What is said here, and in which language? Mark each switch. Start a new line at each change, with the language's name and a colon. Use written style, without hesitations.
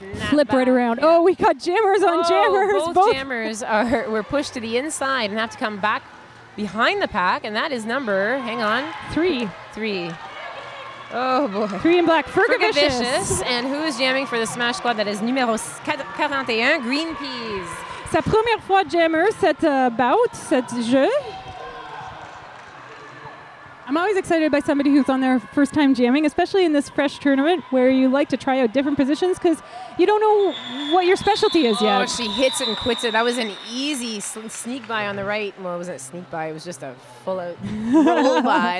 English: flip back right around. Yeah. Oh, we got jammers on jammers. Both jammers were pushed to the inside and have to come back behind the pack, and that is number, hang on. 3. Oh, boy. 3 in black. Fergavicious. And who is jamming for the Smash Squad? That is numéro 41, Green Peas.
French: Sa première fois jammer, cette bout, cet jeu.
English: I'm always excited by somebody who's on their first time jamming, especially in this fresh tournament where you like to try out different positions because you don't know what your specialty is yet. Oh, she hits it and quits it. That was an easy sneak by on the right. Well, it wasn't a sneak by. It was just a full out roll by.